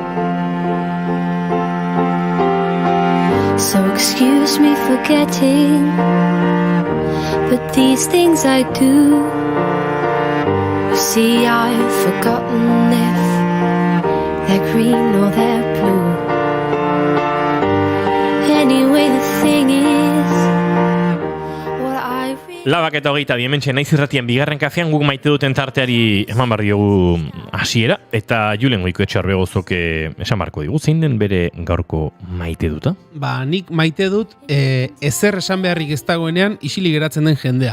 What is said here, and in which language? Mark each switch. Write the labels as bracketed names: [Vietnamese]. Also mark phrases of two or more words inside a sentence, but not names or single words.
[English] So excuse me for getting, but these things I do. You see, I've forgotten if they're green or they're blue. Anyway, the thing is, what I really... [Basque] Labak eta hogeita hementxe naiz irratien bigarren kafean guk maite duten tarteari eman bar diogu hasiera, eta Julen Goikoetxe Arbegozok esan barko digu, zein den bere gaurko maite duta? Ba, nik maite dut ezer esan beharrik ez dagoenean isilik geratzen den jendea.